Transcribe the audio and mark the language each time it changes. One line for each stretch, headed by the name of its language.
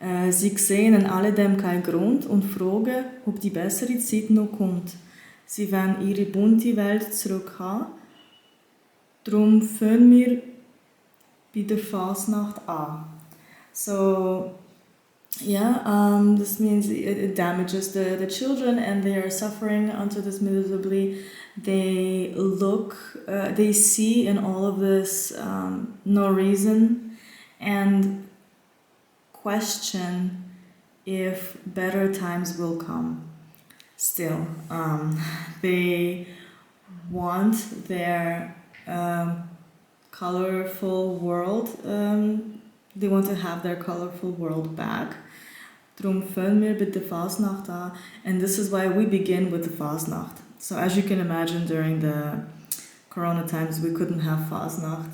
German: Sie sehen in alledem keinen Grund und fragen, ob die bessere Zeit noch kommt. Sie wollen ihre bunte Welt zurückhaben. Drum fangen wir bei der Fasnacht an.
English: So, yeah, this means it damages the children, and they are suffering under this miserably. They they see in all of this no reason, and question if better times will come. Still, they want their colorful world, they want to have their colorful world back.
German: Drum fangen wir mit der Fasnacht an,
English: and this is why we begin with the Fasnacht. So as you can imagine, during the Corona times, we couldn't have Fasnacht.